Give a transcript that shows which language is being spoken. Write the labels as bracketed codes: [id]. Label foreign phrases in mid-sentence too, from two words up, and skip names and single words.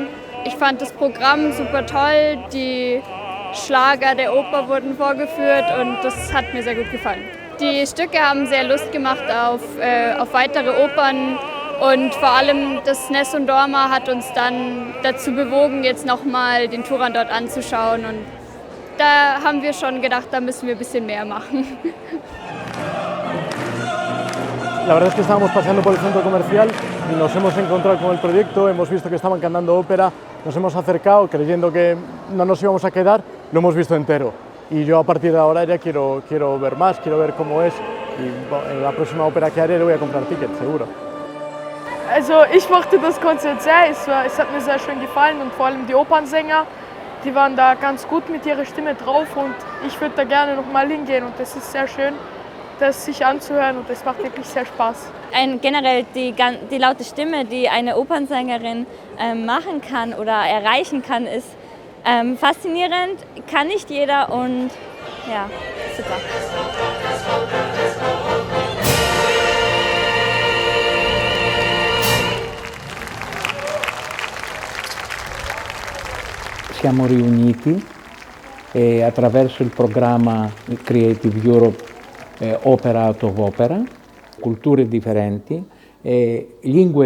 [de] Ich fand das Programm super toll, die Schlager der Oper wurden vorgeführt und das hat mir sehr gut gefallen. Die Stücke haben sehr Lust gemacht auf weitere Opern und vor allem das Nessun Dorma hat uns dann dazu bewogen, jetzt nochmal den Turandot anzuschauen und da haben wir schon gedacht, da müssen wir ein bisschen mehr machen. [es] La verdad es que estábamos paseando por el centro comercial y nos hemos encontrado con el proyecto, hemos visto que estaban cantando ópera, nos hemos acercado creyendo que no nos íbamos a quedar, lo hemos visto entero. Y yo a partir de ahora ya quiero ver más, quiero ver cómo es y en la próxima ópera que haré le voy a comprar tickets, seguro. [de] Also ich mochte das Konzert sehr, es hat mir sehr schön gefallen und vor allem die Opernsänger, die waren da ganz gut mit ihrer Stimme drauf und ich würde da gerne noch mal hingehen und das ist sehr schön, das sich anzuhören und das macht wirklich sehr Spaß. Generell die laute Stimme, die eine Opernsängerin machen kann oder erreichen kann, ist faszinierend, kann nicht jeder und ja, super. [it] Siamo riuniti attraverso il programma Creative Europe Opera Out of Opera, culture differenti, lingue